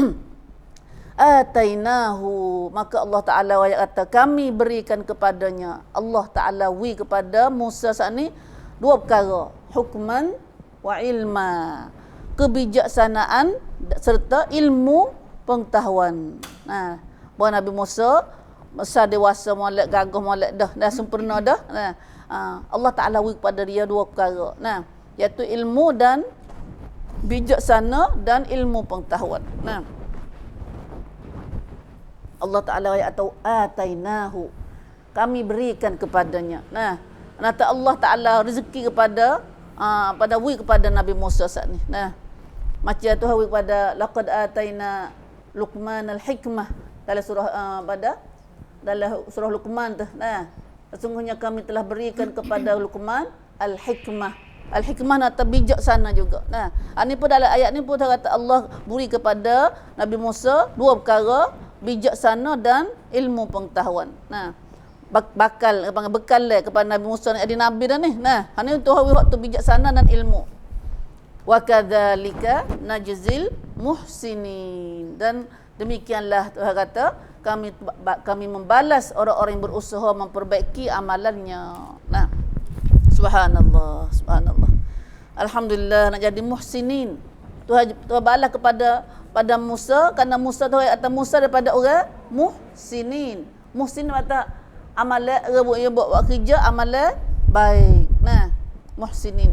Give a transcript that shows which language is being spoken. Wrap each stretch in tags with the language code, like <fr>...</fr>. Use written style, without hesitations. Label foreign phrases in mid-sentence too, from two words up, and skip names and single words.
<ms>Atainahu, maka Allah Ta'ala kata kami berikan kepadanya, Allah Ta'ala kepada Musa saat ni dua perkara,</ms> <ar>حكما وعلما,</ar> <ms>kebijaksanaan serta ilmu pengetahuan. Nah, buat Nabi Musa besar dewasa molek gagah molek dah sempurna dah. Nah, Allah Ta'ala kepada dia dua perkara. Nah, iaitu ilmu dan bijaksana dan ilmu pengetahuan. Nah, Allah Ta'ala atau atainahu, kami berikan kepadanya. Nah, nata Allah Ta'ala rezeki kepada Nabi Musa saat ni. Nah, macam tu hawi kepada</ms> <ar>لقد آتينا لقمان الحكمة</ar> <ms>dalam surah dalam surah Luqman tu. Nah, sesungguhnya kami telah berikan kepada Luqman al-hikmah. Al-hikmah atau bijaksana juga. Nah, ini pun dalam ayat ni pun kata Allah beri kepada Nabi Musa dua perkara, bijaksana dan ilmu pengetahuan. Nah, bekal kepada Nabi Musa ni, nabi dah ni. Nah, ini untuk waktu bijaksana dan ilmu.</ms> <ar>وكذلك نجزي المحسنين,</ar> <ms>dan demikianlah Tuhan kata kami membalas orang-orang yang berusaha memperbaiki amalannya. Nah,</ms> <ar>سبحان الله سبحان الله.</ar> <ms>Alhamdulillah nak jadi muhsinin. Tuhan balas pada Musa, kerana Musa tu kata Musa daripada orang muhsinin. Muhsin kata amalan buat kerja amalan baik. Nah, muhsinin.</ms>